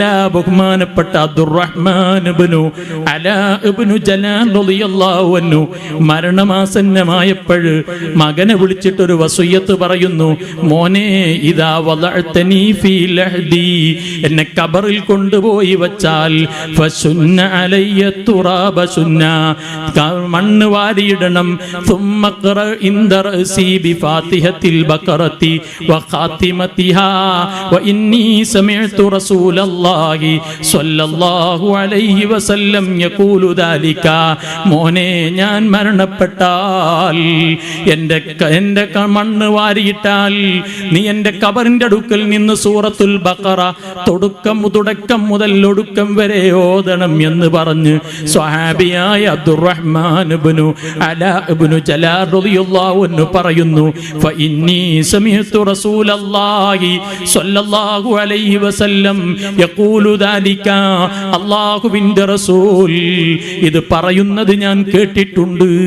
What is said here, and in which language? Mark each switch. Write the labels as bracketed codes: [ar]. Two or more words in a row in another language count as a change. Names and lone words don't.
[ml] ബഹുമാനപ്പെട്ട അബ്ദുറഹ്മാൻ ഇബ്നു അലാ ഇബ്നു ജലാൽ [ar] رضي الله عنه [ml] മരണമാസന്നമായപ്പോൾ മകനെ വിളിച്ചിട്ടൊരു വസിയ്യത്ത് പറയുന്നു, മോനെ [ar] إذا وضعتني في لحدي, [ml] എന്നെ ഖബറിൽ കൊണ്ടുപോയി വച്ചാൽ [ar] فسنوا علي التراب سنا, [ml] മണ്ണ് വാരിയിടണം. [ar] ثم اقرأ عند رأسي بفاتحة البقرة وخاتمتها وإني سمعت رسول الله صلى الله عليه وسلم يقول ذلك. [ml] മോനെ ഞാൻ മരണപ്പെട്ടാൽ എൻ്റെ മണ്ണ് വാരിയിട്ടാൽ നീ എന്റെ കബറിന്റെ അടുക്കൽ നിന്ന് സൂറത്തുൽ ബഖറ തുടക്കം മുതൽ ഒടുക്കം വരെ ഓതണം എന്ന് പറഞ്ഞ് സ്വഹാബിയായ അബ്ദുറഹ്മാൻ ഇബ്നു അലാ ഇബ്നു ജലാൽ [ar] رضي الله عنه [ml] പറയുന്നു, [ar] فإني سمعت رسول الله صلى الله عليه وسلم يقول ذلك, [ml] അല്ലാഹുവിന്റെ റസൂൽ ഇത് പറയുന്നത് ഞാൻ കേട്ടിട്ടുണ്ട്.